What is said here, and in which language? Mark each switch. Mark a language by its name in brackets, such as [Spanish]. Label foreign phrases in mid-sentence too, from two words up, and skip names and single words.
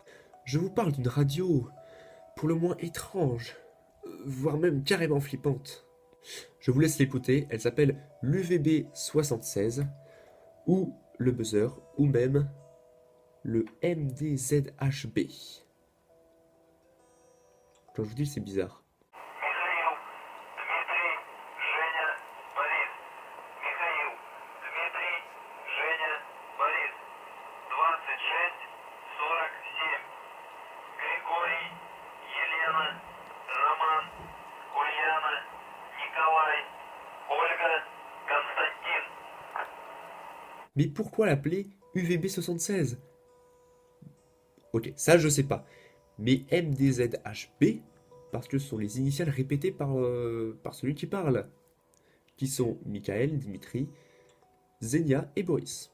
[French] Je vous parle d'une radio pour le moins étrange, voire même carrément flippante. Je vous laisse l'écouter, elle s'appelle l'UVB 76, ou le buzzer, ou même le MDZHB. Quand je vous dis, c'est bizarre. [Russian] Михаил, Дмитрий, Женя, Борис. Михаил, Дмитрий, Женя, Борис. 26-47. Григорий, Елена, Роман, Ульяна, Николай, Ольга, Константин. [French] Mais pourquoi l'appeler UVB 76? Ok, ça je sais pas. Mais MDZHB, parce que ce sont les initiales répétées par celui qui parle, qui sont Michael, Dimitri, Zenia et Boris.